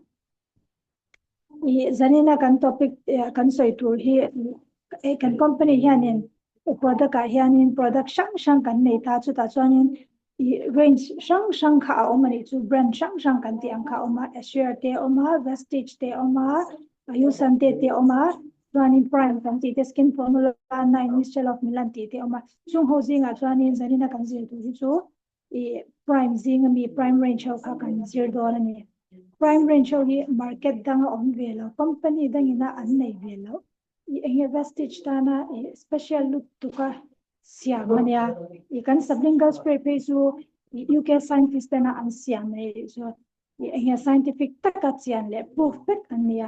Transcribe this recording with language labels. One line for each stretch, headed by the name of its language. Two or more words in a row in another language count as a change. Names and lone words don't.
Mizo: i zanina kan topic kan sei tur hi kan company hianin product ka hianin product shang kan nei ta chu ta chuanin range shang kha omani chu brand shang kan ti ang kha oma Assure te oma Vestige te oma Yusan te oma chuanin prime kan ti te skin formula 9 mixture of Milan ti te oma chung ho zinga chuanin zanina kan zir tu hi chu prime zinga mi
English: prime range
Mizo: ho kha kan zir do na ni
English: prime range
Mizo: ho hi market dang om velo company dangina an nei velo i Vestige ta na
English: special look
Mizo: tu ka siam mania i kan
English: sublingual spray
Mizo: pe chu UK scientist na an siam nei so i scientific taka chian le perfect ania